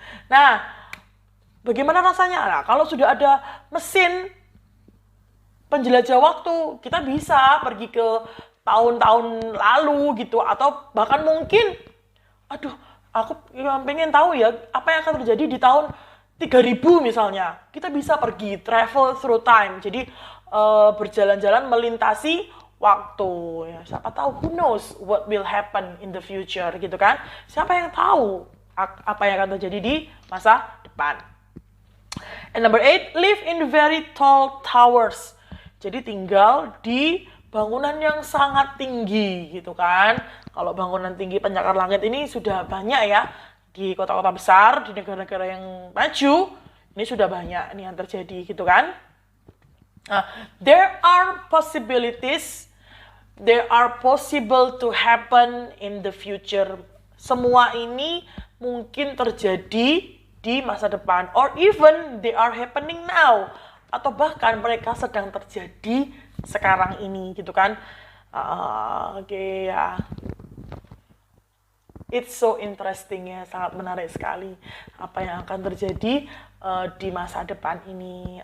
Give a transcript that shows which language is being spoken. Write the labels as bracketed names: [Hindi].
[Indonesian] Nah, bagaimana rasanya? Nah, kalau sudah ada mesin penjelajah waktu, kita bisa pergi ke tahun-tahun lalu gitu, atau bahkan mungkin aku pengen tahu ya apa yang akan terjadi di tahun 3000 misalnya. Kita bisa pergi [English] travel through time. [Indonesian] Jadi berjalan-jalan melintasi waktu. Ya, siapa tahu, [English] who knows what will happen in the future [Indonesian] gitu kan. Siapa yang tahu apa yang akan terjadi di masa depan. [English] And number 8, live in very tall towers. [Indonesian] Jadi tinggal di bangunan yang sangat tinggi gitu kan. Kalau bangunan tinggi pencakar langit ini sudah banyak ya di kota-kota besar, di negara-negara yang maju. Ini sudah banyak nih yang terjadi gitu kan. [English] There are possibilities, there are possible to happen in the future. [Indonesian] Semua ini mungkin terjadi di masa depan, [English] or even they are happening now, [Indonesian] atau bahkan mereka sedang terjadi sekarang ini gitu kan. Oke ya. [English] It's so interesting [Indonesian] ya, sangat menarik sekali apa yang akan terjadi di masa depan ini.